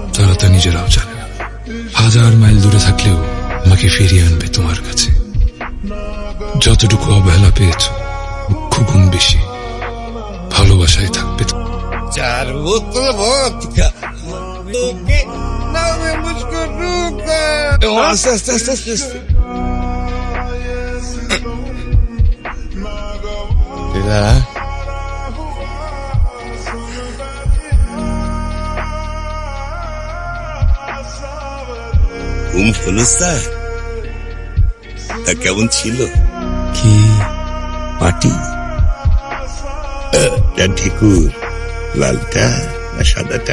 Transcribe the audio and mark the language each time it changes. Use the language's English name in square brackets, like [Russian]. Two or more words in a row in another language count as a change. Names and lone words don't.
[Bangla] তা নিজেরাও জানে না। 1000 মাইল দূরে থাকলেও আমাকে ফিরিয়ে আনবে তোমার কাছে। যতটুকু অবহেলা পেয়েছ লক্ষ গুণ বেশি ভালোবাসায় থাকবে। [Hindi] चार बोतल वोदका लोके ना मैं मुझको रोका आस्ते आस्ते आस्ते आस्ते तेरा [Bangla] ঘুম হলো স্যার? তা কেমন ছিল? কি পার্টি? ঠেকুর লালটা না সাদাটা?